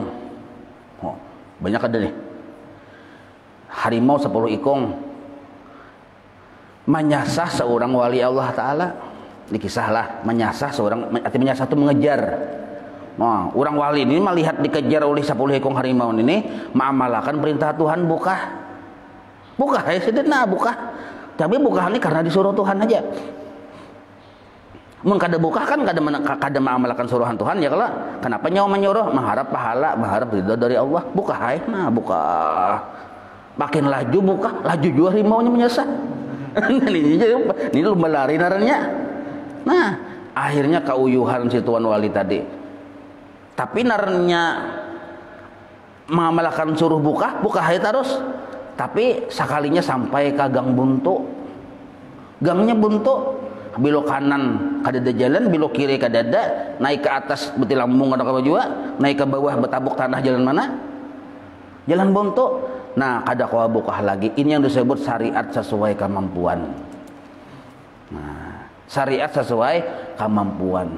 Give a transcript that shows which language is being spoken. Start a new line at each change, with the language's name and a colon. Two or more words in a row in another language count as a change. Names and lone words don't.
Banjar: Oh, banyak ada nih harimau 10 ikung. menyasar seorang wali Allah Ta'ala. Dikisahlah menyasar seorang, arti menyasar itu mengejar. Nah, orang wali ini melihat dikejar oleh 10 ekor harimau ini, mengamalkan perintah Tuhan, buka ya sedena buka. Tapi buka ini karena disuruh Tuhan aja. Mun kada buka kan kada mengamalkan suruhan Tuhan ya kalau kenapa nyawa menyuruh mengharap pahala, mengharap ridho dari Allah. Buka hai, nah buka. Makin laju buka, laju juga harimaunya menyasar. Ini lumba lari naranya. Nah, akhirnya keuyuhan si tuan wali tadi. Tapi narnya mengamalkan suruh buka hai terus. Tapi sekalinya sampai ke gang buntu. Gangnya buntu. Belok kanan kadada jalan, belok kiri kadada, naik ke atas beti lambung kada kawa jua, naik ke bawah betabuk tanah jalan mana? Jalan buntu. Nah, kada kawa buka lagi. Ini yang disebut syariat sesuai kemampuan. Nah, syariat sesuai kemampuan.